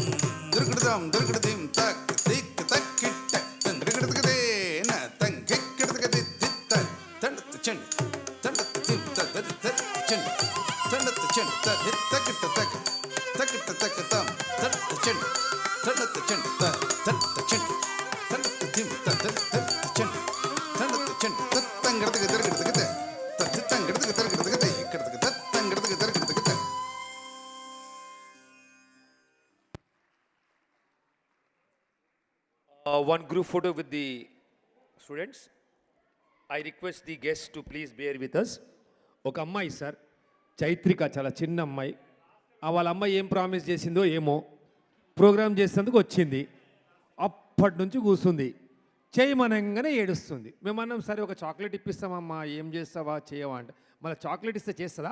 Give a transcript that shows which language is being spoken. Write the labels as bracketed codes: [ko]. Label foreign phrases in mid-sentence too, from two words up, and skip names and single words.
[en] ದುರ್ಗಡದಾಂ ದುರ್ಗಡದಿಂ ತಕ್ ದಿಕ್ ತಕ್ಕಿಟ್ಟ ತಂಗಡಗಡತಗದೇನ ತಂಗಿಕ್ಕಡತಗದಿ ದಿತ್ತ ತಂಡತ್ತ ಚೆಂಡ ತಂಡತ್ತ ತಿಂ ತರಿ ತರಿತ್ತ ಚೆಂಡ ತಂಡತ್ತ ಚೆಂಡ ತದಿತ್ತ ಕಿಟ್ಟ ತಕ ತಕಿಟ್ಟ ತಕ ತಾಂ ತಂಡತ್ತ ಚೆಂಡ ತಂಡತ್ತ ಚೆಂಡ ತಂಡತ್ತ ಚೆಂಡ ತಂಡತ್ತ ತಿಂ ತರಿ ತರಿತ್ತ ಚೆಂಡ ತಂಡತ್ತ ಚೆಂಡ ತತ್ತಂಗಡತಗ ದರ್ಗಡತಗದೆ ತತ್ತಿತ್ತಂಗಡತಗ ದರ್ಗಡತಗದೆ ಇಕ್ಕಡತಗ ತತ್ತಂಗಡತಗ ದರ್ಗಡತಗದೆ. One group photo with the students. I request the guests to please bear with us. [te] ఒక అమ్మాయి సార్, చైత్రిక, చాలా చిన్న అమ్మాయి. వాళ్ళ అమ్మాయి ఏం ప్రామిస్ చేసిందో ఏమో, ప్రోగ్రామ్ చేసేందుకు వచ్చింది. అప్పటి నుంచి కూర్చుంది, చేయమనంగానే ఏడుస్తుంది. మేము అన్నాం సరే ఒక చాక్లెట్ ఇప్పిస్తామమ్మా, ఏం చేస్తావా చేయవా అంటే, మళ్ళీ చాక్లెట్ ఇస్తే చేస్తుందా?